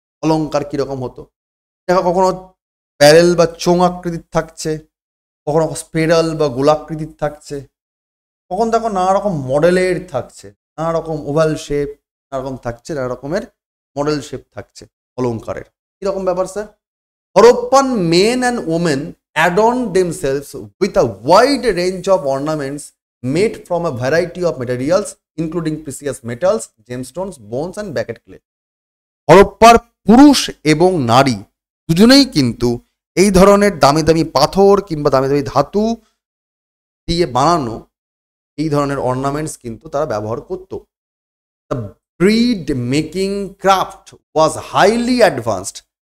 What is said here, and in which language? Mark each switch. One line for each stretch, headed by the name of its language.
Bangla: অলংকার কীরকম হতো দেখো, কখনো প্যারেল বা চোঙ আকৃতির থাকছে, কখনো স্পেরাল বা গোলাকৃতির থাকছে, কখন দেখো নানা রকম মডেলের থাকছে, নানা রকম ওভাল শেপ, নানা রকম থাকছে, নানা রকমের মডেল শেপ থাকছে অলংকারের। কীরকম ব্যাপার sir?
English: Harappan men and women adorned themselves with a wide range of ornaments made from a variety of materials including precious metals, gemstones, bones and bucket clay।
Bangla: হরপ্পার পুরুষ এবং নারী দুজনেই কিন্তু এই ধরনের দামি দামি পাথর কিংবা দামি দামি ধাতু দিয়ে বানানো এই ধরনের অর্নামেন্টস কিন্তু তারা ব্যবহার করত।
English: The bread making craft was highly advanced.